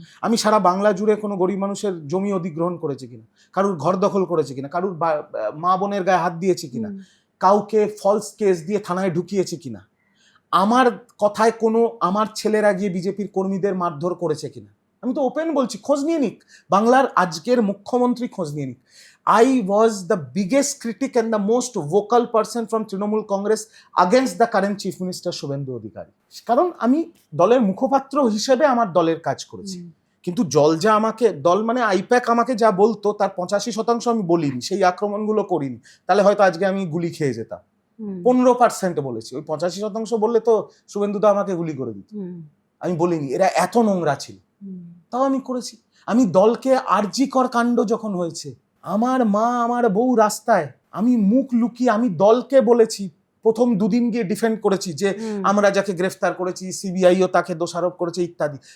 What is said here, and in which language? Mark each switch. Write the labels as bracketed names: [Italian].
[Bangla] আমি সারা বাংলা জুড়ে কোনো গরিব মানুষের জমি অধিগ্রহণ করেছি কিনা, কারুর ঘর দখল করেছি কিনা, কারুর মা বোনের গায়ে হাত দিয়েছি কিনা, কাউকে ফলস কেস দিয়ে থানায় ঢুকিয়েছি কিনা, আমার কথায় কোনো আমার ছেলেরা গিয়ে বিজেপির কর্মীদের মারধর করেছে কিনা। আমি তো ওপেন বলছি, খোঁজ নিয়ে নিক, বাংলার আজকের মুখ্যমন্ত্রী খোঁজ নিয়ে নিক। [English] I was the biggest critic and the most vocal person from Trinamool Congress against the current Chief Minister Shubhendu Adhikari, [Bangla] কারণ আমি দলের মুখপাত্র হিসেবে আমার দলের কাজ করেছি। কিন্তু যা আমাকে দল মানে আইপ্যাক আমাকে যা বলতো তার 85% আমি বলিনি, সেই আক্রমণগুলো করিনি, তাহলে হয়তো আজকে আমি গুলি খেয়ে যেতাম। 15% বলেছি, ওই 85% বললে তো শুভেন্দুদা আমাকে গুলি করে দিত। আমি বলিনি, এরা এত নোংরা ছিল, তাও আমি করেছি। আমি দলকে আরজিকর কাণ্ড যখন হয়েছে, আমার মা আমার বউ রাস্তায়, আমি মুখ লুকিয়ে আমি দলকে বলেছি, প্রথম 2 দিন গিয়ে ডিফেন্ড করেছি যে আমরা যাকে গ্রেফতার করেছি সিবিআইও তাকে দোষারোপ করেছে ইত্যাদি।